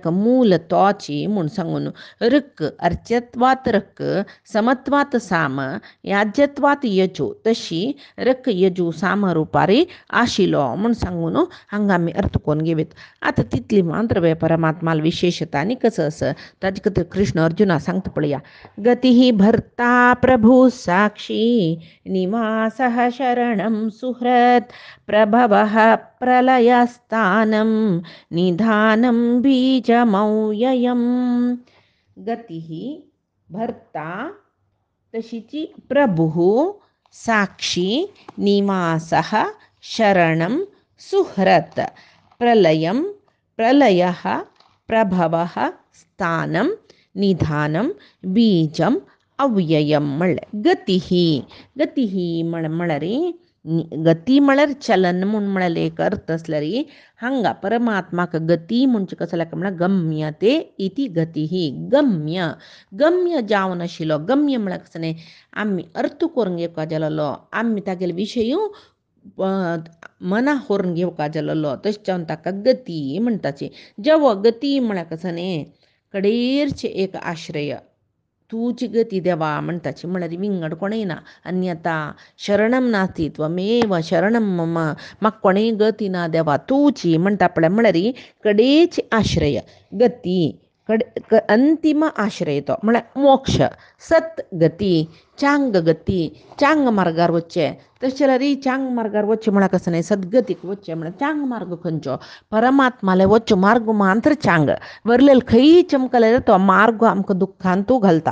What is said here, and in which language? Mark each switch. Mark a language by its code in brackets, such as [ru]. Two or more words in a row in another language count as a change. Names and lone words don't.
[kok] मूल तोची म्हूण सांगून [sa] ऋक अर्च्यत्वात रक समत्वात साम याज्यत्वात यजू तशी रक यजू [kok] साम रुपारी आशिल्लो म्हूण सांगून हांगा आमी अर्थ करून घेवेत आतां तितली मात्र परमात्माल विशेषता आनी कसो आसा ताजे खातीर कृष्ण अर्जुना सांगता पळया [sa] गती भर्ता प्रभू साक्षी निवासः शरणं सुहृत् प्रभवः प्रलयस्थानं निधानं बीजमव्ययम् गतिः भर्ता तशीची प्रभुः साक्षी निवासः शरणं सुहृत् प्रलयः प्रभवः स्थानं निधानं बीजम अव्ययम [kok] म्हणलें गती म्हळ्यार गती म्हळ्यार चलन म्हळ्यार एक अर्थ आसल्यार हांगा परमात्माक गती म्हणजे कसो म्हळ्यार [sa] गम्यते इति गती [kok] गम्य जावन आशिल्लो गम्य म्हळ्यार कसो न्ही आमी अर्थ करून घेवपा जालो आमी तागेले विशय मना व्हरून घेवपा जालो तशें जावन ताका गती म्हणटाची जेवो गती म्हळ्यार कसो न्ही कडेरचे एक आश्रय तूची गती देवा म्हणटाची म्हळ्यार विंगड कोणेय ना [sa] अन्यता शरणम नास्ति त्वमेव शरणम मम [kok] म्हाका कोणेय गती ना देवा तूची म्हणटा पळय म्हळ्यार कडेची आश्रय गती अंतिम आश्रय येतो म्हळ्यार मोक्ष सत गती चांग गती चांग मार्गार वच्चे तशें जाल्यार चांग मार्गार वच्चे म्हळ्यार कसं न्ही सद्गतीक वच्चे म्हळ्यार चांग मार्ग खंयचो परमात्माले वच्चो मार्ग मात्र चांग वरलेल खंयी चमकले तो मार्ग आमकां दुख्खांतू घालता